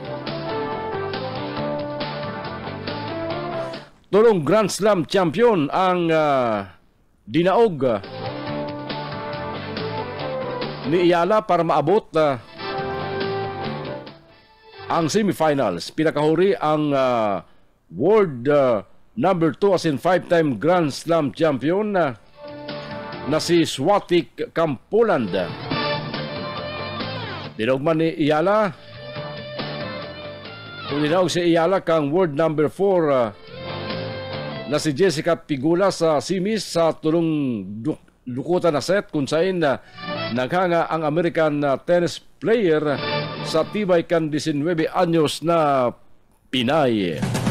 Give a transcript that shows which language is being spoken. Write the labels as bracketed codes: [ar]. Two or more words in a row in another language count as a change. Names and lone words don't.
[bik] Tulong Grand Slam champion ang dinaog ni Ayala para maabot ang semifinals. Pinakahuri ang [en] world number 2 [bik] as in [en] 5-time Grand Slam champion [bik] na si Swatik Kampuland. Dinogman ni Ayala. Dinaog si Ayala kang [en] world number 4 [bik] na si Jessica Pigula sa simis sa tulong dukutan na set kung saan naghanga ang [en] American tennis player [bik] sa tibay kan 19 anyos na Pinay.